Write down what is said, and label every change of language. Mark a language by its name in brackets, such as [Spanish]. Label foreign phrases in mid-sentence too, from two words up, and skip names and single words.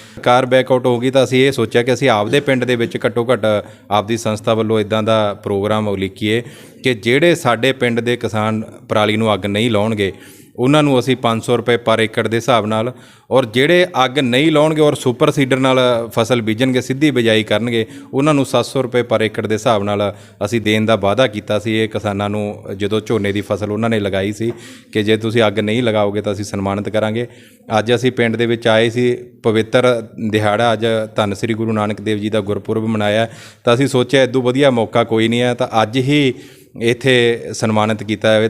[Punjabi] ਸਰਕਾਰ ਬੈਕਆਊਟ ਹੋ ਗਈ ਤਾਂ ਅਸੀਂ ਯੇ ਸੋਚਿਆ ਕਿ ਅਸੀਂ ਆਪਦੇ ਪਿੰਡ ਦੇ ਵਿੱਚ ਘੱਟੋ ਘੱਟ ਆਪਦੀ ਸੰਸਥਾ ਵੱਲੋਂ ਇੱਦਾਂ ਦਾ ਪ੍ਰੋਗਰਾਮ ਉਲੀਕੀਏ ਕਿ ਜਿਹੜੇ ਸਾਡੇ ਪਿੰਡ ਦੇ ਕਿਸਾਨ ਪਰਾਲੀ ਨੂੰ ਅੱਗ ਨਹੀਂ ਲਾਉਣਗੇ ਉਨ੍ਹਾਂ ਨੂੰ ਅਸੀਂ 500 ਰੁਪਏ ਪਰ ਏਕੜ ਦੇ ਹਿਸਾਬ ਨਾਲ, ਔਰ ਜਿਹੜੇ ਅੱਗ ਨਹੀਂ ਲਾਉਣਗੇ ਔਰ ਸੁਪਰ ਸੀਡਰ ਨਾਲ ਫ਼ਸਲ ਬੀਜਣਗੇ, ਸਿੱਧੀ ਬਿਜਾਈ ਕਰਨਗੇ, ਉਨ੍ਹਾਂ ਨੂੰ 700 ਰੁਪਏ ਪਰ ਏਕੜ ਦੇ ਹਿਸਾਬ ਨਾਲ ਅਸੀਂ ਦੇਣ ਦਾ ਵਾਅਦਾ ਕੀਤਾ ਸੀ। ਇਹ किसानां नूं ਜਦੋਂ ਝੋਨੇ ਦੀ ਫਸਲ ਉਹਨਾਂ ਨੇ ਲਗਾਈ ਸੀ ਕਿ ਜੇ ਤੁਸੀਂ ਅੱਗ ਨਹੀਂ ਲਗਾਓਗੇ ਤਾਂ ਅਸੀਂ ਸਨਮਾਨਿਤ ਕਰਾਂਗੇ। ਅੱਜ ਅਸੀਂ ਪਿੰਡ ਦੇ ਵਿੱਚ ਆਏ ਸੀ, ਪਵਿੱਤਰ ਦਿਹਾੜਾ ਅੱਜ ਧੰਨ ਸ੍ਰੀ ਗੁਰੂ ਨਾਨਕ ਦੇਵ ਜੀ ਦਾ ਗੁਰਪੁਰਬ ਮਨਾਇਆ, ਤਾਂ ਅਸੀਂ ਸੋਚਿਆ ਇਦੋਂ ਵਧੀਆ ਮੌਕਾ ਕੋਈ ਨਹੀਂ ਹੈ ਤਾਂ ਅੱਜ ਹੀ ਇੱਥੇ ਸਨਮਾਨਿਤ ਕੀਤਾ ਜਾਵੇ।